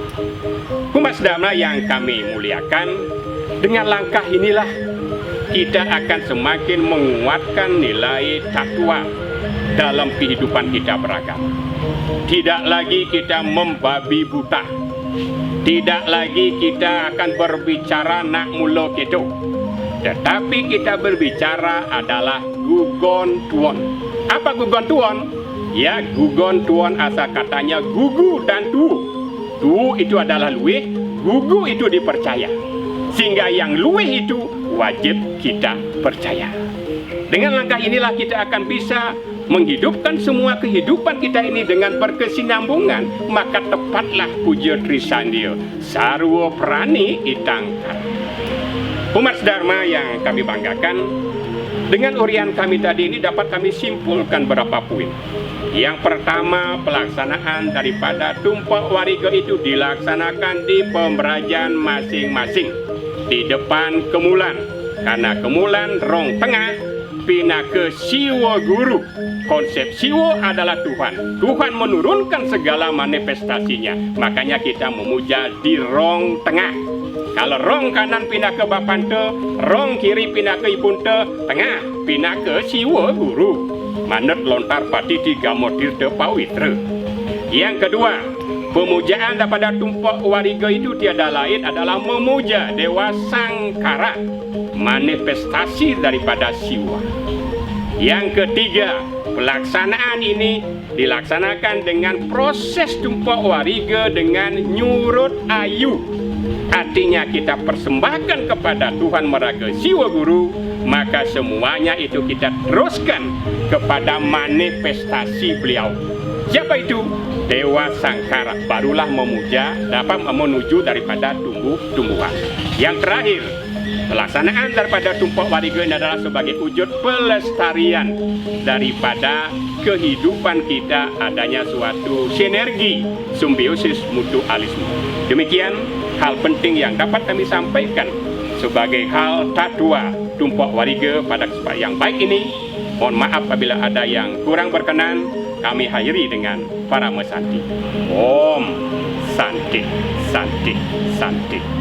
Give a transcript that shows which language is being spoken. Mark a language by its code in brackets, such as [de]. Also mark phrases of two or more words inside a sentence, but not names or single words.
[id] Umat sedama yang kami muliakan, dengan langkah inilah kita akan semakin menguatkan nilai takwa dalam kehidupan kita beragama. Tidak lagi kita membabi buta, tidak lagi kita akan berbicara nak mulo gitu, tetapi kita berbicara adalah gugon tuon. Apa gugon tuon? Ya, gugon tuon asal katanya gugu dan tu. Tu itu adalah luwih, gugu itu dipercaya. Sehingga yang luwih itu wajib kita percaya. Dengan langkah inilah kita akan bisa menghidupkan semua kehidupan kita ini dengan berkesinambungan. Maka tepatlah puja Trisandia [sa] sarwa prani itangkar. [id] Umat Dharma yang kami banggakan, dengan urian kami tadi ini dapat kami simpulkan beberapa poin. Yang pertama, pelaksanaan daripada tumpak wariga itu dilaksanakan di pemerajan masing-masing di depan kemulan, karena kemulan rong tengah pinaka siwa guru. Konsep siwa adalah Tuhan. Tuhan menurunkan segala manifestasinya, makanya kita memuja di rong tengah. Kalau rong kanan pindah ke Bapante, rong kiri pindah ke Ibunte, tengah pindah ke siwa guru. [ban] Manut lontar pati tiga motir te pawitra. [id] Yang kedua, pemujaan daripada tumpak wariga itu tiada lain adalah memuja Dewa Sangkara, manifestasi daripada siwa. Yang ketiga, pelaksanaan ini dilaksanakan dengan proses tumpak wariga dengan nyurut ayu. Artinya kita persembahkan kepada Tuhan Meraga Siwa Guru, maka semuanya itu kita teruskan kepada manifestasi beliau. Siapa itu? Dewa Sangkara. Barulah memuja, dapat menuju daripada tumbuh-tumbuhan. Yang terakhir, pelaksanaan daripada tumpak wariga ini adalah sebagai wujud pelestarian daripada kehidupan kita, adanya suatu sinergi, simbiosis mutualisme. Demikian hal penting yang dapat kami sampaikan sebagai hal tatwa tumpak wariga pada kesempatan yang baik ini. Mohon maaf apabila ada yang kurang berkenan. Kami akhiri dengan para mesanti. [sa] Om Santi, Santi, Santi.